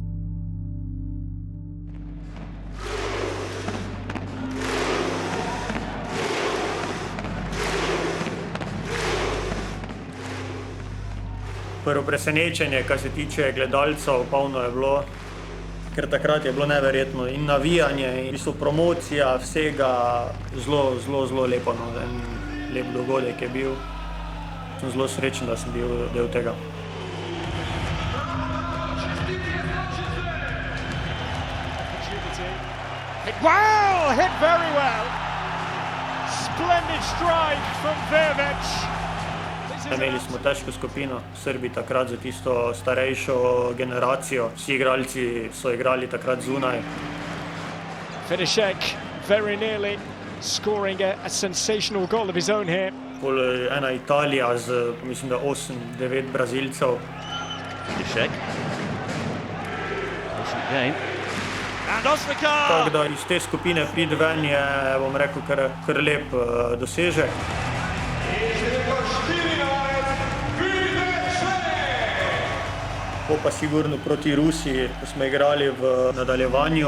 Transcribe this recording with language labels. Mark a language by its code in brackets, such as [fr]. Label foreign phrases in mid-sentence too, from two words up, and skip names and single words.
[sl] Prvo presenečenje, kar se tiče gledalcev, polno je bilo, ker takrat je bilo neverjetno in navijanje, in v bistvu promocija vsega zelo lepo, no, en lep dogodek je bil. Sem zelo srečen, da sem bil del tega. [en] Wow, hit very well. Splendid strike from Verbic. [sl] Imeli smo težko skupino, Srbi takrat za tisto starejšo generacijo. Vsi igralci so igrali takrat zunaj. [en] Finišek very nearly scoring a sensational goal of his own here. [sl] Pol ena Italija z, mislim, da 8-9 Brazilcev. Finišek. Tako da iz te skupine priti ven je, bom rekel, kar lep dosežek. Pa sigurno proti Rusiji, ko smo igrali v nadaljevanju.